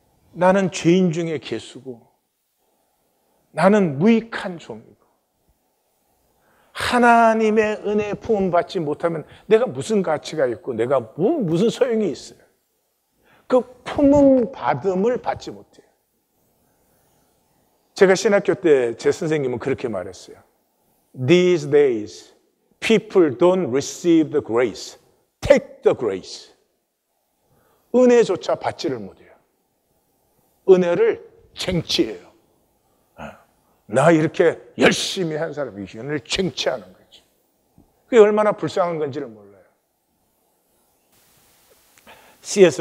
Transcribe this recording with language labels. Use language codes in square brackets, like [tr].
[ko] 나는 죄인 중에 괴수고 나는 무익한 종이고 하나님의 은혜의 품을 받지 못하면 내가 무슨 가치가 있고 내가 무슨 소용이 있어요. 그 품은 받음을 받지 못해요. 제가 신학교 때 제 선생님은 그렇게 말했어요. [en] These days, people don't receive the grace, take the grace. [ko] 은혜조차 받지를 못해요. 은혜를 쟁취해요. 나 이렇게 열심히 한 사람이 은혜를 쟁취하는 거죠. 그게 얼마나 불쌍한 건지를 몰라요. C.S.